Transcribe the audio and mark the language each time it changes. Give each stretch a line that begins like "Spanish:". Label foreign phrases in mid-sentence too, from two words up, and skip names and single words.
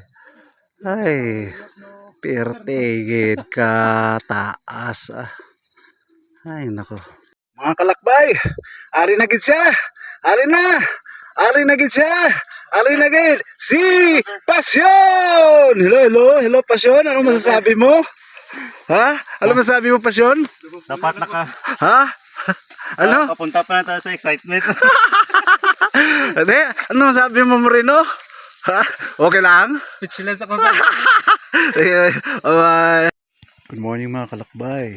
Hiligaynon: Ay, pirti gid ka taas. Ay nako. Mga kalakbay, ari na gid siya. Ari na gid siya. Ari na gid si Pasyon.
Filipino: Hello Pasyon. Ano masasabi mo? Ha? Ano masasabi mo Pasyon? Dapat naka. Ha? Ano? Papunta pa na tayo sa excitement. Hindi, ano masasabi mo Moreno? Ha? Okay lang? Speechless ako sa.
English: Good morning
Hiligaynon: mga kalakbay.